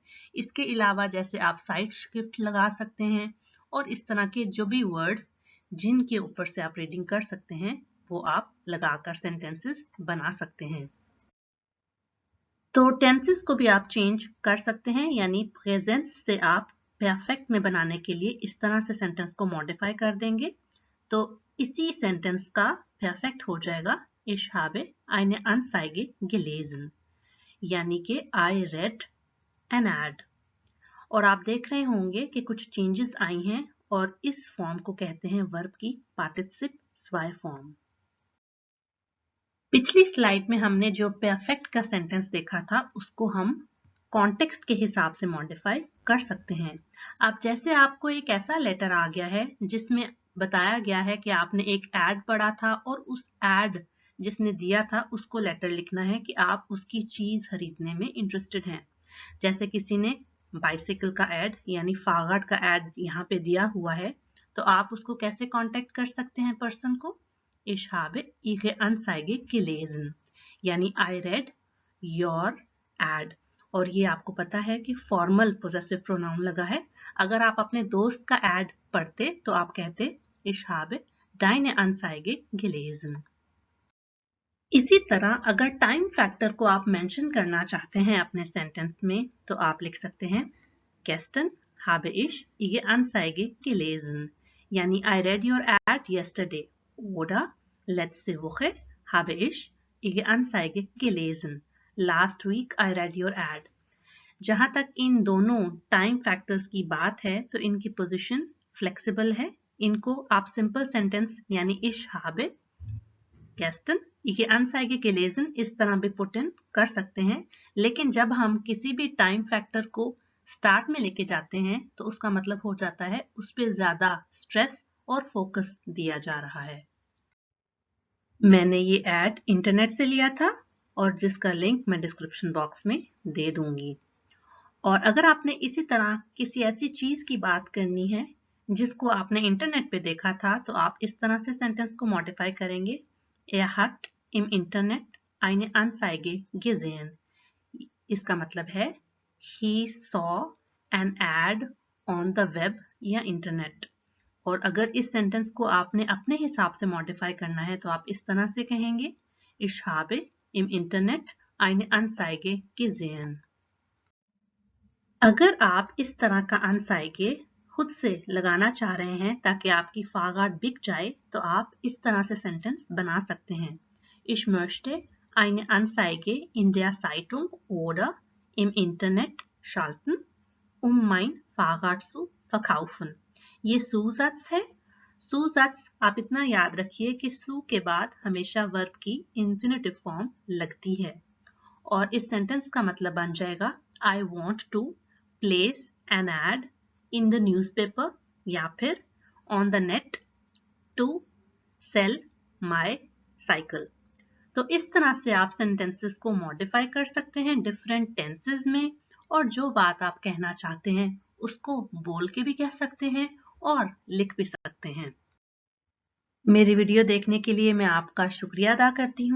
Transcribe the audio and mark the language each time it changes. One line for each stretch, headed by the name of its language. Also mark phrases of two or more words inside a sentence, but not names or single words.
Hindi: इसके अलावा जैसे आप
English: side shift
Hindi: लगा सकते हैं, और इस तरह के जो भी वर्ड्स जिनके ऊपर से आप रीडिंग कर सकते हैं वो आप लगाकर सेंटेंसेस बना सकते हैं। तो टेंसेस को भी आप चेंज कर सकते हैं, यानी प्रेजेंस से आप परफेक्ट में बनाने के लिए इस तरह से सेंटेंस को मॉडिफाई कर देंगे, तो इसी सेंटेंस का परफेक्ट हो जाएगा
German: Ich habe eine Anzeige gelesen,
Hindi: यानी कि
English: I read an ad।
Hindi: और आप देख रहे होंगे कि कुछ चेंजेस आई हैं, और इस फॉर्म को कहते हैं वर्ब की
German: Partizip zwei
Hindi: फॉर्म। पिछली स्लाइड में हमने जो परफेक्ट का सेंटेंस देखा था उसको हम कॉन्टेक्स्ट के हिसाब से मॉडिफाई कर सकते हैं। अब जैसे आपको एक ऐसा लेटर आ गया है जिसमें बताया गया है कि आपने एक एड पढ़ा था, और उस एड जिसने दिया था उसको लेटर लिखना है कि आप उसकी चीज खरीदने में इंटरेस्टेड हैं। जैसे किसी ने बाइसिकल का एड यानी फागट का एड यहाँ पे दिया हुआ है, तो आप उसको कैसे कांटेक्ट कर सकते हैं पर्सन को?
German: Ich habe Ihre Anzeige gelesen,
English: यानी I read your ad।
Hindi: और ये आपको पता है कि
English: formal possessive pronoun
Hindi: लगा है। अगर आप अपने दोस्त का एड पढ़ते तो आप कहते
German: Ich habe deine Anzeige gelesen।
Hindi: इसी तरह अगर
English: time factor
Hindi: को आप मेंशन करना चाहते हैं अपने सेंटेंस में, तो आप लिख सकते हैं
German: Gestern habe ich Ihre Anzeige gelesen,
English: यानी I read your ad yesterday।
German: oder letzte Woche habe ich Ihre Anzeige gelesen,
English: last week I read your ad।
Hindi: जहां तक इन दोनों
English: time factors
Hindi: की बात है तो इनकी
English: position flexible
Hindi: है। इनको आप
English: simple sentence
Hindi: यानी
German: ich habe gestern Ihre Anzeige gelesen
Hindi: इस तरह भी
English: put in
Hindi: कर सकते हैं, लेकिन जब हम किसी भी
English: time factor
Hindi: को स्टार्ट में लेके जाते हैं तो उसका मतलब हो जाता है उस पर ज्यादा स्ट्रेस और फोकस दिया जा रहा है। मैंने ये एड इंटरनेट से लिया था और जिसका लिंक मैं
English: description box
Hindi: में दे दूंगी। और अगर आपने इसी तरह किसी ऐसी चीज की बात करनी है जिसको आपने इंटरनेट पे देखा था, तो आप इस तरह से सेंटेंस को मॉडिफाई करेंगे
German: Er hat im Internet eine Anzeige gesehen।
Hindi: इसका मतलब है
English: he saw an ad on the web या इंटरनेट।
Hindi: और अगर इस सेंटेंस को आपने अपने हिसाब से मॉडिफाई करना है तो आप इस तरह से कहेंगे
German: Ich habe im Internet eine Anzeige gesehen।
Hindi: अगर आप इस तरह का अनसाइगे खुद से लगाना चाह रहे हैं ताकि आपकी फागाट बिक जाए तो आप इस तरह से सेंटेंस बना सकते हैं।
German: Ich möchte eine Anzeige in der Zeitung oder im Internet schalten, mein Fahrrad zu verkaufen।
Hindi: ये Zusatz है। Zusatz आप इतना याद रखिए कि सु के बाद हमेशा वर्ब की
English: infinitive form
Hindi: लगती है और इस सेंटेंस का मतलब बन जाएगा
English: I want to place an ad in the newspaper
Hindi: या फिर
English: on the net to sell my cycle।
Hindi: तो इस तरह से आप सेंटेंसेस को मॉडिफाई कर सकते हैं
English: different tenses
Hindi: में और जो बात आप कहना चाहते हैं उसको बोल के भी कह सकते हैं और लिख भी सकते हैं। मेरी वीडियो देखने के लिए मैं आपका शुक्रिया अदा करती हूँ।